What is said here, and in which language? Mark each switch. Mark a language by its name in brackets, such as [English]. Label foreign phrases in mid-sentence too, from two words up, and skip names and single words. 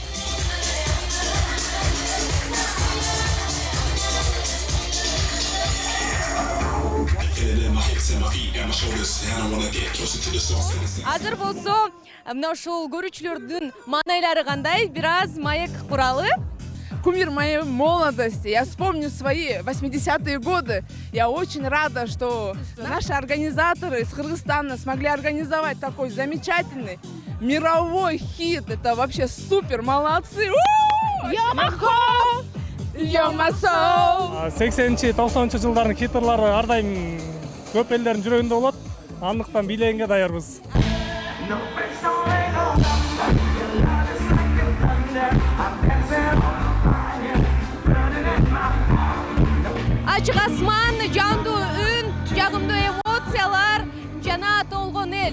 [Kyrgyz] Азыр болсо мына ушул көрүүчүлөрдүн маанайлары кандай? Бир аз маек куралы. [Russian] Кумир моей молодости. Я вспомню свои 80-е годы. Я очень рада, что наши организаторы из Кыргызстана смогли организовать такой замечательный мировой хит. Это вообще супер, молодцы! [English] You're my home, you're my soul. [Kyrgyz] 80-90 жылдардын хиттерлары ар дайым көп элдердин жүрөгүндө болот. Андыктан бийлегенге даярбыз. Ачык асман, жандуу үн, жагымдуу эмоциялар жана толгон эл.